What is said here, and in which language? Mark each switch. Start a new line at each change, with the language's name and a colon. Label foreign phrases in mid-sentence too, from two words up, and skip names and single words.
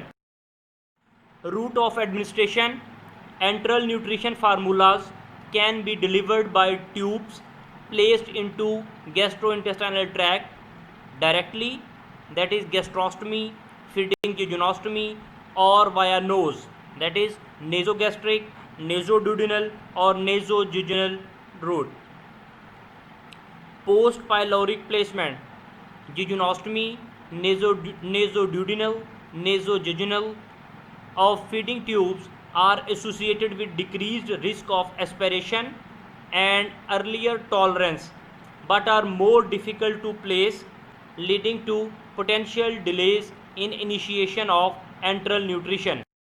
English: Route of administration. Enteral nutrition formulas can be delivered by tubes placed into gastrointestinal tract directly, that is gastrostomy, feeding jejunostomy, or via nose, that is nasogastric, nasoduodenal, or nasojejunal route. Post pyloric placement. Jejunostomy, nasoduodenal, nasojejunal of feeding tubes are associated with decreased risk of aspiration and earlier tolerance, but are more difficult to place, leading to potential delays in initiation of enteral nutrition.